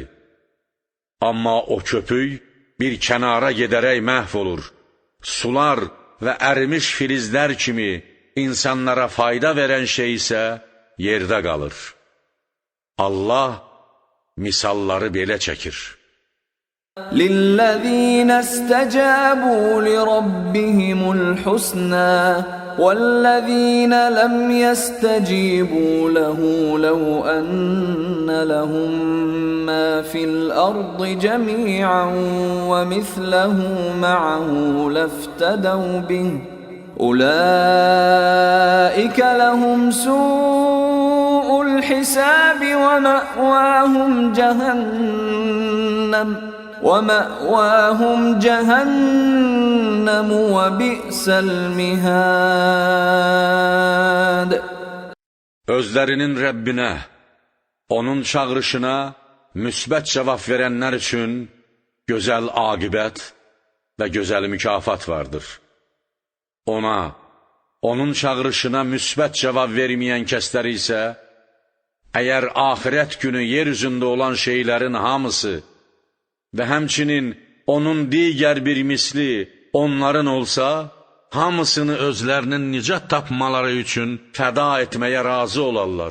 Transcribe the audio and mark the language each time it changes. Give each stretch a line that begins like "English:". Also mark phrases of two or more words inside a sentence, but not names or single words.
Azerbaijani: Amma o köpük bir kənara gedərək məhv olur. Sular və ərimiş filizlər kimi insanlara fayda verən şey isə yerdə qalır. Allah misalları belə çəkir.
Arabic: للذين استجابوا لربهم الحسنى والذين لم يستجيبوا له لو أن لهم ما في الأرض جميعا ومثله معه لافتدوا به أولئك لهم سوء الحساب ومأواهم جهنم وبئس المهاد.
Azerbaijani: Özlərinin Rəbbinə, onun çağırışına müsbət cavab verənlər üçün gözəl aqibət və gözəl mükafat vardır. Ona, onun çağırışına müsbət cavab verməyən kəslər isə, əgər axirət günü yer üzündə olan şeylərin hamısı və həmçinin onun digər bir misli onların olsa, hamısını özlərinin nicat tapmaları üçün fəda etməyə razı olarlar.